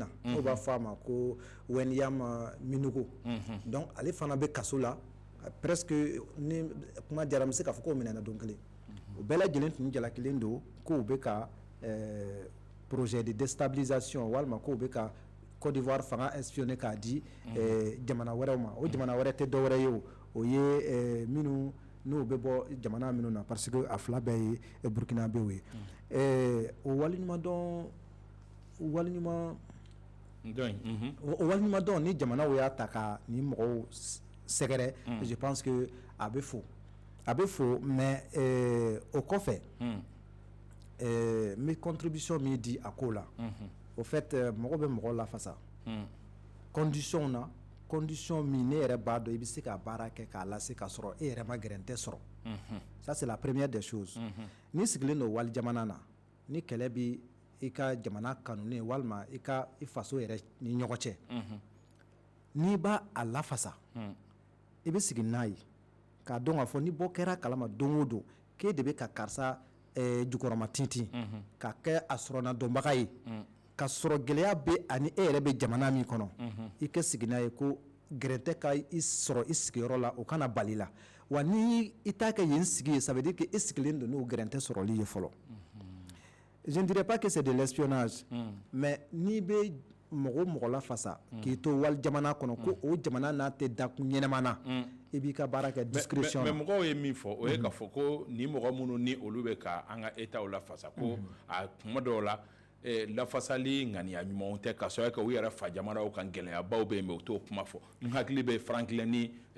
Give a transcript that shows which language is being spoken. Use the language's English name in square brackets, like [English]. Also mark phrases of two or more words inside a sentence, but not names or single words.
[Bambara] n'o b'a fɔ a ma ko Weniam Minugo donc ale fana bɛ kaso la presque ni kuma diyara n bɛ se k'a fɔ k'o minɛna don kelen o bɛɛ lajɛlen tun jalakilen don k'u bɛ ka [French] projet de déstabilisation [Bambara] walima k'u bɛ ka Côte d'Ivoire fanga espionné k'a di jamana wɛrɛw ma o jamana wɛrɛ tɛ dɔwɛrɛ ye o ye minnu n'o bɛ bɔ jamana minnu na [French] parce que [Bambara] a fila bɛɛ ye burkinabéw ye o waliɲuman dɔn ni jamanaw y'a ta ka ni mɔgɔw sɛgɛrɛ [French] je pense que [Bambara] a bɛ fo mais o kɔfɛ n bɛ contribution min di a ko la [French] au fait [Bambara] mɔgɔ bɛ mɔgɔ lafasa condition na condition min ne yɛrɛ b'a dɔn i bɛ se ka baara kɛ k'a lase k'a sɔrɔ e yɛrɛ ma gɛrɛntɛ sɔrɔ [French] ça c'est la première des choses [Bambara] ni sigilen don wali jamana na ni kɛlɛ bi i ka jamana kanunen walima i faso yɛrɛ ni ɲɔgɔn cɛ n'i b'a a lafasa i bɛ sigi n'a ye k'a dɔn k'a fɔ ni bɔ kɛra kalama don o don k'e de bɛ ka karisa jukɔrɔma tintin ka kɛ a sɔrɔna dɔnbaga ye ka sɔrɔ gɛlɛya bɛ ani e yɛrɛ bɛ jamana min kɔnɔ i ka sigi n'a ye ko gɛrɛntɛ ka i sɔrɔ i sigiyɔrɔ la o kana bali la wa ni i t'a kɛ yen sigi ye [French] ça veut dire que [Bambara] i sigilen don n'o gɛrɛntɛ sɔrɔli ye fɔlɔ [French] je ne dirais pas que c'est de l'espionnage mais [Bambara] n'i bɛ mɔgɔ la fasa k'i to wali jamana kɔnɔ ko o jamana n'a tɛ dakun ɲɛnɛma na i b'i ka baara kɛ discrétion mais mɔgɔw ye min fɔ o ye k'a fɔ ko ni mɔgɔ minnu ni olu bɛ ka an ka état la fasa ko a kuma dɔw la lafasali ŋaniya ɲumanw tɛ k'a sɔrɔ u yɛrɛ fa jamanaw kan gɛlɛyabaw bɛ yen mais u t'o kuma fɔ n hakili bɛ Franklin ni